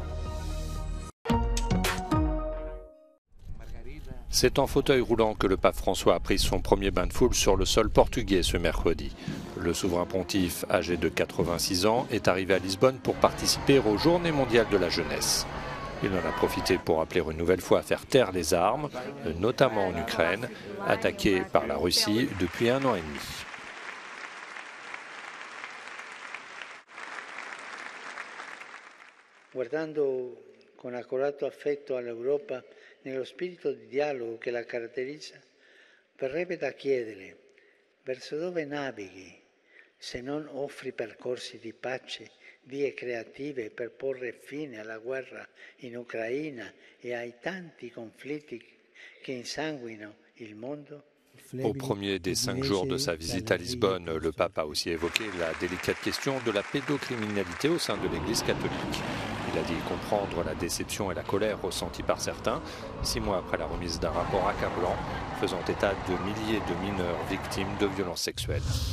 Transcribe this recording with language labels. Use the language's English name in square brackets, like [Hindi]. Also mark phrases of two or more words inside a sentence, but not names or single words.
[French] C'est en fauteuil roulant que le pape François a pris son premier bain de foule sur le sol portugais ce mercredi. Le souverain pontife, âgé de 86 ans, est arrivé à Lisbonne pour participer aux Journées mondiales de la jeunesse. Il en a profité pour appeler une nouvelle fois à faire taire les armes, notamment en Ukraine, attaquée par la Russie depuis 1 an et demi. [Italian] Guardando con accorato affetto all'Europa nello spirito di dialogo che la caratterizza, verrebbe da chiedere verso dove navighi se non offri percorsi di pace, vie creative per porre fine alla guerra in Ucraina e ai tanti conflitti che insanguinano il mondo? [French] Au premier des 5 jours de sa visite à Lisbonne, le pape a aussi évoqué la délicate question de la pédocriminalité au sein de l'Église catholique. Il a dit comprendre la déception et la colère ressenties par certains, 6 mois après la remise d'un rapport accablant faisant état de milliers de mineurs victimes de violences sexuelles.